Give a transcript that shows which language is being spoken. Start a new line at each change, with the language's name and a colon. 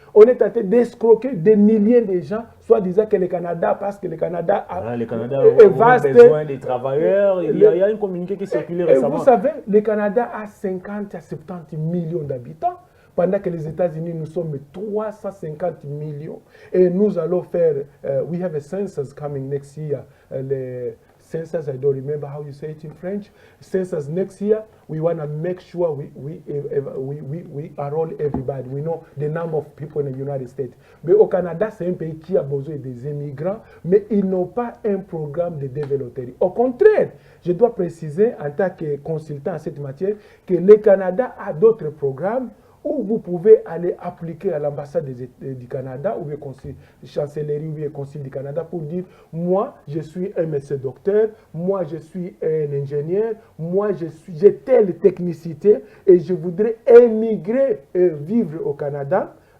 French: On est en train d'escroquer des milliers de gens, soit disant que le Canada, parce que le Canada a besoin des travailleurs. Il y a un communiqué qui circulait récemment. Et vous savez, le Canada a 50 à 70 millions d'habitants, pendant que les États-Unis, nous sommes 350 millions. Et nous allons faire,
English: we have a census coming next year. Le census, I don't remember how you say it in French. Census next year, we want to make sure we enroll everybody. We know the number of people in the United States.
French: Mais au Canada, c'est un pays qui a besoin des immigrants, mais ils n'ont pas un programme de développement. Au contraire, je dois préciser en tant que consultant en cette matière que le Canada a d'autres programmes où vous pouvez aller appliquer à l'ambassade du Canada ou bien chancellerie ou bien consul du Canada pour dire moi je suis un médecin docteur, moi je suis un ingénieur, moi j'ai telle technicité et je voudrais émigrer et vivre au Canada.